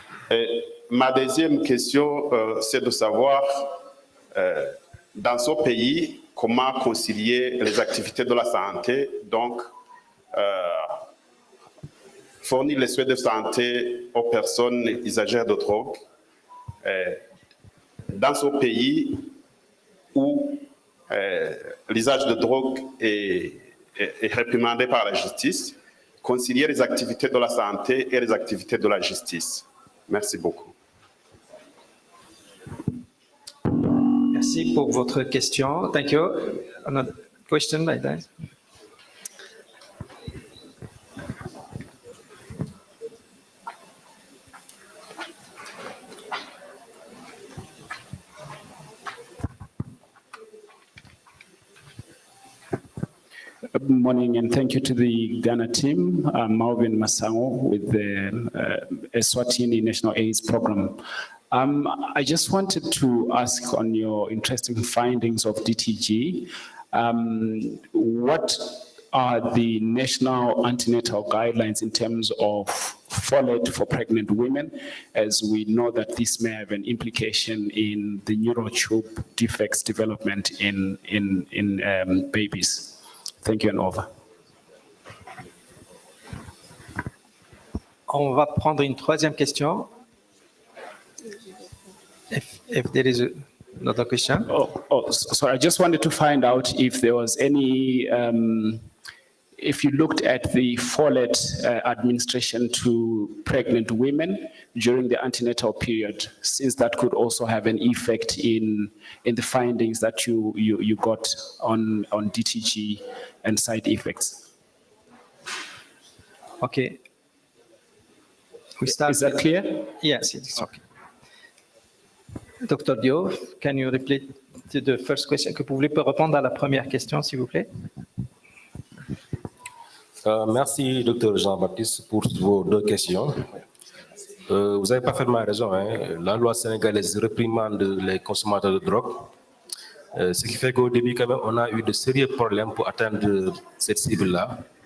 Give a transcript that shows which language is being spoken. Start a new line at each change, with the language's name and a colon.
French: Et ma deuxième question, c'est de savoir, dans ce pays, comment concilier les activités de la santé, donc fournir les soins de santé aux personnes usagères de drogue, dans ce pays où l'usage de drogue est réprimandé par la justice, concilier les activités de la santé et les activités de la justice. Merci beaucoup. Merci pour votre question.
English: Thank you. Another question like that? Good morning, and thank you to the Ghana team. I'm Maureen Masango with the Eswatini National AIDS Program. I just wanted to ask on your interesting findings of DTG, what are the national antenatal guidelines in terms of folate for pregnant women, as we know that this may have an implication in the neural tube defects development in babies. Thank you and over.
French: On va prendre une troisième question.
English: If there is another question. Sorry, I just wanted to find out if there was any, if you looked at the folate administration to pregnant women during the antenatal period, since that could also have an effect in the findings that you got on DTG and side effects. Okay. Is that clear? Yes, it is okay. Dr. Dio, can you repeat the first question?
French: Que vous voulez répondre à la première question, s'il vous plaît? Merci, Dr. Jean-Baptiste, pour vos 2 questions. Vous avez parfaitement raison. Hein? La loi sénégalaise réprimande les consommateurs de drogue. Ce qui fait qu'au début, quand même, on a eu de sérieux problèmes pour atteindre cette cible-là.